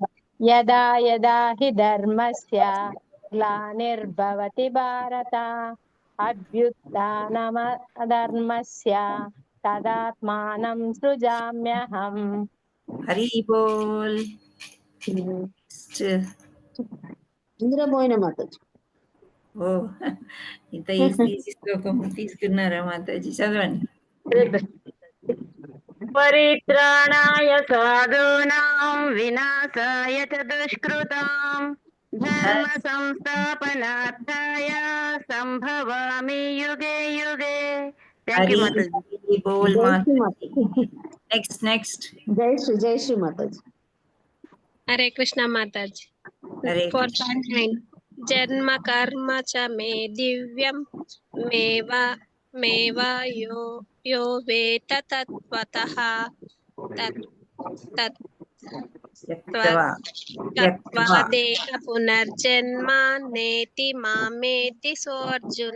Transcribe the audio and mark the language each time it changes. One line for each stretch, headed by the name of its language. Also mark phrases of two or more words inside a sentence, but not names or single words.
Sanskrit: యదా యదా హి ధర్మస్య గ్లానిర్భవతి భారత అభ్యుత్థానమధర్మస్య తదాత్మానం సృజామ్యహం.
Telugu: హరి బోల్. ఇంద్రబోయిన మాతాజీ. ఓ ఇంత ఈజీ శ్లోకం తీసుకున్నారా మాతాజీ? చదవండి.
Sanskrit: పరిత్రాణాయ సాధూనాం వినాశాయ చ దుష్కృతాం ధర్మ సంస్థాపనార్థాయ సంభవామి యుగే యుగే.
English: thank you మాతాజీ.
Telugu: హరి బోల్ మాతాజీ. నెక్స్ట్ జై శ్రీ మాతాజీ. హరే కృష్ణ మాతాజీ. హరే
Sanskrit: 4.9 జన్మ కర్మ చ మే దివ్యం మేవా యో వేత తత్వతః తత్వా దేహ పునర్జన్మ నేతి మామేతి సోర్జున.